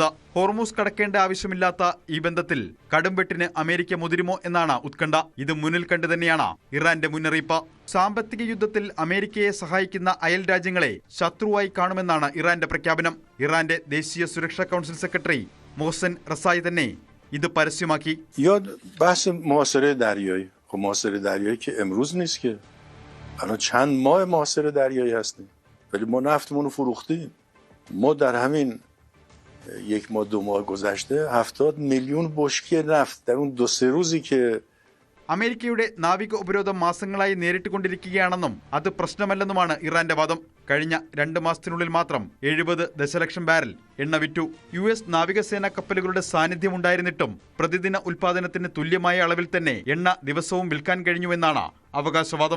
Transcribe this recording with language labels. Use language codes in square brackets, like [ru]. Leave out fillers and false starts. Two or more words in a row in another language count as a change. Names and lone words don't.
[ml] ഹോർമൂസ് കടക്കേണ്ട ആവശ്യമില്ലാത്ത ഈ ബന്ധത്തിൽ കടുംവെട്ടിന് അമേരിക്ക മുതിരുമോ എന്നാണ് ഉത്കണ്ഠ. ഇത് മുന്നിൽ കണ്ടു തന്നെയാണ് ഇറാന്റെ മുന്നറിയിപ്പ്. സാമ്പത്തിക യുദ്ധത്തിൽ അമേരിക്കയെ സഹായിക്കുന്ന അയൽ രാജ്യങ്ങളെ ശത്രുവായി കാണുമെന്നാണ് ഇറാന്റെ പ്രഖ്യാപനം. ഇറാന്റെ ദേശീയ സുരക്ഷാ കൗൺസിൽ സെക്രട്ടറി മോഹ്സൻ റസായി തന്നെ ഇത് പരസ്യമാക്കി. [fa] ولی ما نفتمون رو فروختیم. ما در همین یک ماه دو ماه گذشته 70 میلیون بشکه نفت در اون 2-3 روزی که [ml] അമേരിക്കയുടെ നാവിക ഉപരോധം മാസങ്ങളായി നേരിട്ടുകൊണ്ടിരിക്കുകയാണെന്നും അത് പ്രശ്നമല്ലെന്നുമാണ് ഇറാന്റെ വാദം. കഴിഞ്ഞ 2 മാസത്തിനുള്ളിൽ മാത്രം 70 ദശലക്ഷം ബാരൽ എണ്ണ വിറ്റു. US നാവികസേനാ കപ്പലുകളുടെ സാന്നിധ്യം ഉണ്ടായിരുന്നിട്ടും പ്രതിദിന ഉൽപാദനത്തിന് തുല്യമായ അളവിൽ തന്നെ എണ്ണ ദിവസവും വിൽക്കാൻ കഴിഞ്ഞുവെന്നാണ് അവകാശവാദം.